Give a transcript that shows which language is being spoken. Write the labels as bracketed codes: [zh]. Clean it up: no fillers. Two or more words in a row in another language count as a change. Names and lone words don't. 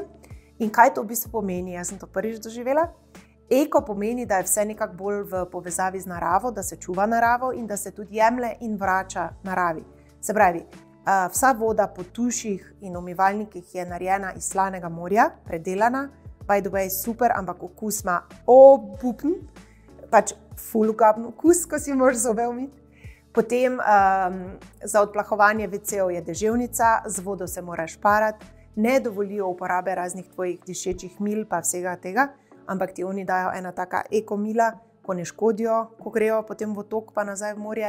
[sl] In kaj to v bistvu pomeni? Jaz sem to prvič doživela. Eko pomeni, da je vse nekako bolj v povezavi z naravo, da se čuva naravo in da se tudi jemlje in vrača naravi. Se pravi, vsa voda po tuših in umivalnikih je narejena iz slanega morja, predelana, [en] by the way, [sl] super, ampak okus ima obupen, pač ful ugaben okus, ko si moraš zobe umiti. Potem za odplahovanje WC-ov je deževnica, z vodo se moraš parati, ne dovolijo uporabe raznih tvojih dišečih mil pa vsega tega, ampak ti oni dajo ena taka ekomila, ko ne škodijo, ko grejo potem v otok pa nazaj v morje.